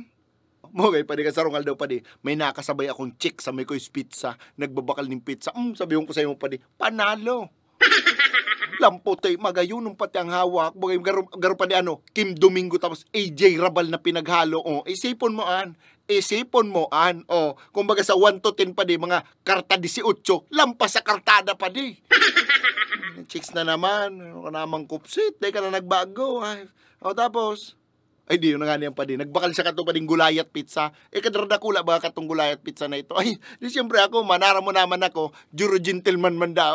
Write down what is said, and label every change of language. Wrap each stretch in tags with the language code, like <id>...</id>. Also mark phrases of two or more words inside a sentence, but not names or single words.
<bik>Mugay, pwede ka sarungal daw pwede. May nakasabay akong chick sa Mikoy's Pizza. Nagbabakal ng pizza. Sabi ko sa iyo pwede, panalo. Lampotay, magayon nung pati ang hawak. Mugay, garo pa di ano, Kim Domingo tapos AJ Rabal na pinaghalo. O, isipon mo an. Isipon mo an. O, kumbaga sa 1 to 10 pa di, mga karta 18, lampas sa kartada pa di. Chicks na naman. Ano ka namang kupsit. Di ka na nagbago. Ay. O, tapos... Ay, di yun na nga niyan pa din. Nagbakal siya kato pa din gulayat pizza. Kadradakula ba katong gulayat pizza na ito? Ay, di siyempre ako, manara mo naman ako, juro gentleman man daw.</bik>